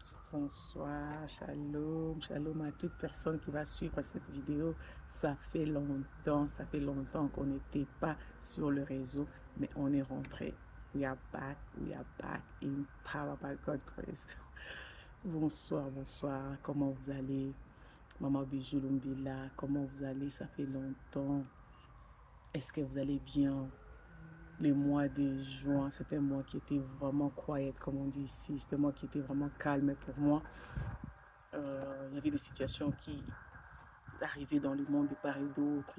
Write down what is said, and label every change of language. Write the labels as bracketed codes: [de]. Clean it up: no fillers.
[fr] Bonsoir, shalom, shalom à toute personne qui va suivre cette vidéo. Ça fait longtemps qu'on n'était pas sur le réseau, mais on est rentré. [en] We are back in power by God's grace. [fr] Bonsoir, bonsoir, comment vous allez? Maman Bijou Lumbila, comment vous allez? Ça fait longtemps. Est-ce que vous allez bien? Le mois de juin, c'était un mois qui était vraiment [en] quiet, [fr] comme on dit ici. C'était un mois qui était vraiment calme pour moi. Il y avait des situations qui arrivaient dans le monde de part et d'autre.